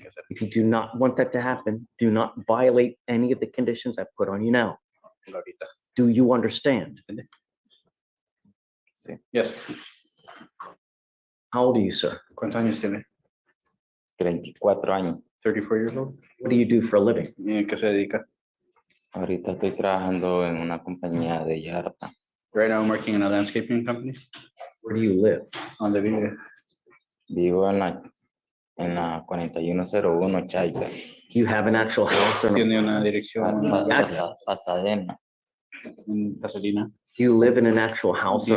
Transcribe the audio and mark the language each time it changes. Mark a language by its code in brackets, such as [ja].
[en] If you do not want that to happen, do not violate any of the conditions I put on you now. Do you understand? Yes. How old are you, sir? [es] ¿Cuántos años tiene? 34 años. [en] 34 years old. What do you do for a living? [es] ¿Y en qué se dedica? Ahorita estoy trabajando en una compañía de yarda. [en] Right now I'm working in a landscaping company. Where do you live? [es] ¿Dónde vive? Vivo en la 4101 Chaica. [en] Do you have an actual house or [es] Tiene una dirección Pasadena. en Pasadena. [en] do you live in an actual house or